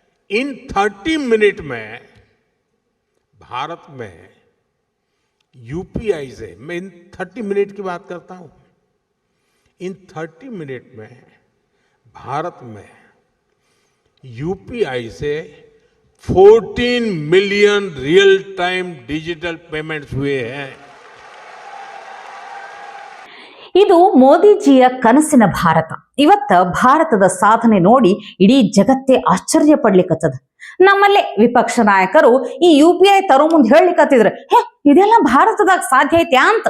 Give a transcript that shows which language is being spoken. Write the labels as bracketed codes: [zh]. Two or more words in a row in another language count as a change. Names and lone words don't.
[hi] इन 30 मिनट में भारत में यूपीआई से, मैं इन 30 मिनट की बात करता हूं, इन 30 मिनट में भारत में यूपीआई से 14 मिलियन [en] real time digital payments [hi] हुए हैं। [kn] ಇದು ಮೋದಿಜಿಯ ಕನಸಿನ ಭಾರತ. ಇವತ್ತ ಭಾರತದ ಸಾಧನೆ ನೋಡಿ ಇಡೀ ಜಗತ್ತೇ ಆಶ್ಚರ್ಯ ಪಡ್ಲಿಕ್ಕತ್ತದ. ನಮ್ಮಲ್ಲೇ ವಿಪಕ್ಷ ನಾಯಕರು ಈ UPI ತರೋ ಮುಂದೆ ಹೇಳಲಿಕ್ಕತ್ತಿದ್ರು, ಹೇ ಇದೆಲ್ಲ ಭಾರತದಾಗ ಸಾಧ್ಯ ಐತೆ ಅಂತ.